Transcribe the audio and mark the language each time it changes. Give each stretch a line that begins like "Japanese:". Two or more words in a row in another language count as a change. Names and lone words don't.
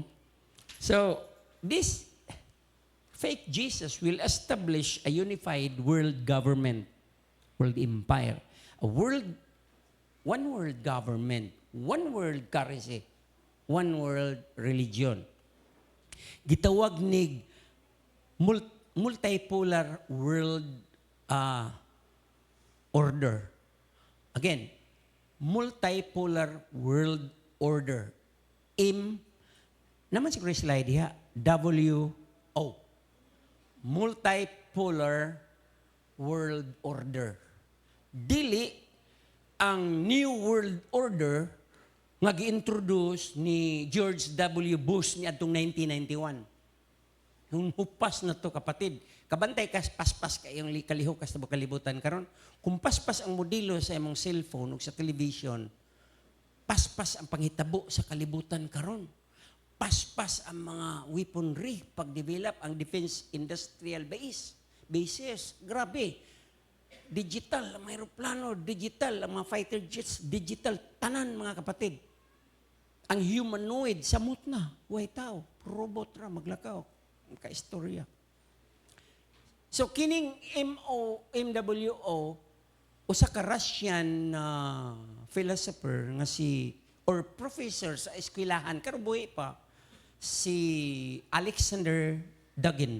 English: So this fake Jesus will establish a unified world government. world empire, one world government, one world currency, one world religion.
Cebuano: Gitawag ni
English: multipolar world order. Again, multipolar world order.
Cebuano: Naman siguro yung slide diha, WO.
English: Multipolar world order.
Cebuano: Dili ang New World Order nga gi-introduce ni George W. Bush ni atong 1991. Yung hupas na to, kapatid. Kabantay kas paspas kayong kalihok kas kalibutan karon. Kung paspas ang modelo sa imong cellphone ug sa television, paspas ang panghitabo sa kalibutan karon. Paspas ang mga weaponry, pag-develop ang
English: defense industrial bases.
Cebuano: Grabe. Digital, ang mga aeroplano, digital, ang mga
English: fighter jets,
Cebuano: digital, tanan mga kapatid. Ang humanoid, samot na, way tao, robot ra, maglakaw, ka-istorya. So, kining MWO, usa ka
English: Russian philosopher
Cebuano: nga or professor sa eskwelahan, karubuhi pa, si Alexander Dugin.